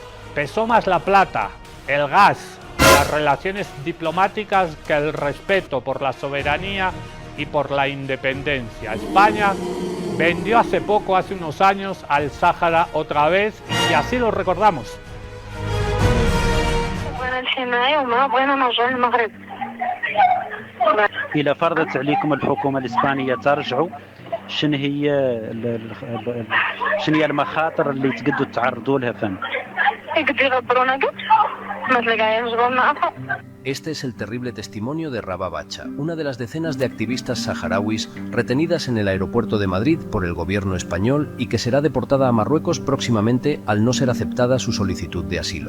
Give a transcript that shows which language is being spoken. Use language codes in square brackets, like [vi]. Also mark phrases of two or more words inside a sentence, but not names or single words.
[es] Pesó más la plata, el gas, las relaciones diplomáticas que el respeto por la soberanía y por la independencia. España vendió hace poco, hace unos años, al Sáhara otra vez y así lo recordamos. [ar] إذا فرضت عليكم الحكومة الإسبانية ترجعوا شنو هي المخاطر اللي تقدروا تعرضوا لها فن؟ [es] Este es el terrible testimonio de Rabah Bacha, una de las decenas de activistas saharauis retenidas en el aeropuerto de Madrid por el gobierno español y que será deportada a Marruecos próximamente al no ser aceptada su solicitud de asilo.